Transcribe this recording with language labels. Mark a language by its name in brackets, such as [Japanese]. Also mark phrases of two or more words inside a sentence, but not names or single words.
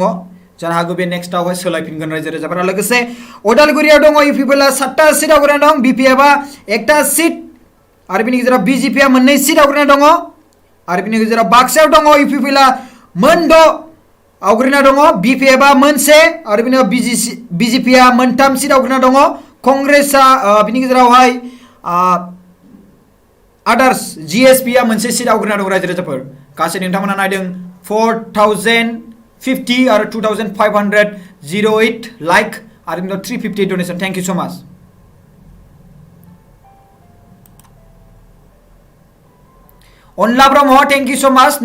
[Bodo] जानो हागौ बे नेक्स्टआवहाय सोलायफिनगोन रायजो राजाफोरा। लोगोसे अदालगुरियाव दङ इउ पिपलआ 7टा सिट आवग्रिना दं, बिपिएफआ 1टा सिट, आरो बेनि गेजेराव बिजेपिआ मोननै सिट आवग्रिना दङ, आरो बेनि गेजेराव बाक्सायाव दङ इउ पिपलआ मोन 6 आवग्रिना दङ, बिपिएफआ मोनसे, आरो बेनि उनाव बिजेपिआ मोनथाम सिट आवग्रिना दङ, कंग्रेसआ बेनि गेजेरावहाय आदार्स जिएसपिआ मोनसे सिट आवग्रिना दं रायजो राजाफोर। गासै नोंथांमोना नायदों 4050 आरो 2508 लाइक आरो 358 डनेशन। [English] thank you so much. Anla Brahma thank you so much.